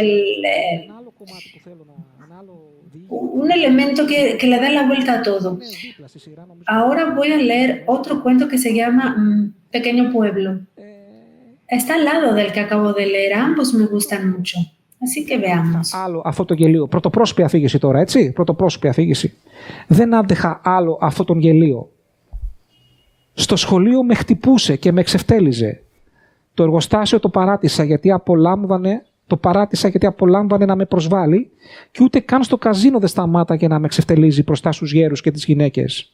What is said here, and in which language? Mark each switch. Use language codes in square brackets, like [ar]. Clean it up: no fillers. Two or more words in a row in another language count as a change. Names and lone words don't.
[es] Un elemento que le da la vuelta a todo. Ahora voy a leer otro cuento que se llama Pequeño Pueblo. Está al lado del que acabo de leer. Ambos me gustan mucho. Así que veamos. [el] Άλλο αυτό το γελίο. Πρωτοπρόσωπη αφήγηση τώρα, έτσι. Πρωτοπρόσωπη αφήγηση. Δεν άντεχα άλλο αυτό τον γελίο. Στο σχολείο με χτυπούσε και με εξευτέλιζε. Το εργοστάσιο το παράτησα γιατί απολάμβανε να με προσβάλλει και ούτε καν στο καζίνο δεν σταμάταγε να με εξευτελίζει μπροστά στους γέρους και τις γυναίκες.